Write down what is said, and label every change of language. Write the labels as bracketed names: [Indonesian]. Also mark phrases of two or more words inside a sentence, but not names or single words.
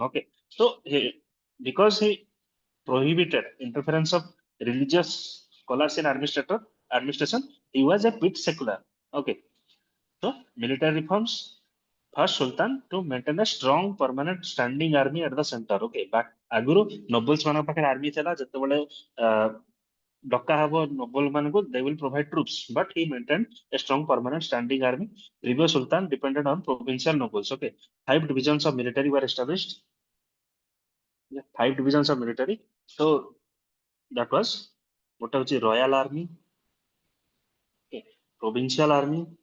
[English] Okay, so because he prohibited interference of religious scholars in administration, he was a bit secular. Okay, so military reforms. First Sultan to maintain a strong permanent standing army at the center. Okay, but aguru nobles [Odia] ମାନଙ୍କ ପାଖରେ [English] army [Odia] ଥିଲା ଯେତେବେଳେ ଡକା ହବ [English] noble ମାନଙ୍କୁ they will provide troops but he maintained a strong permanent standing army. Previous Sultan depended on provincial nobles. Okay, five divisions of military were established. Yeah, five divisions of military. So that was what was the royal army, okay, provincial army.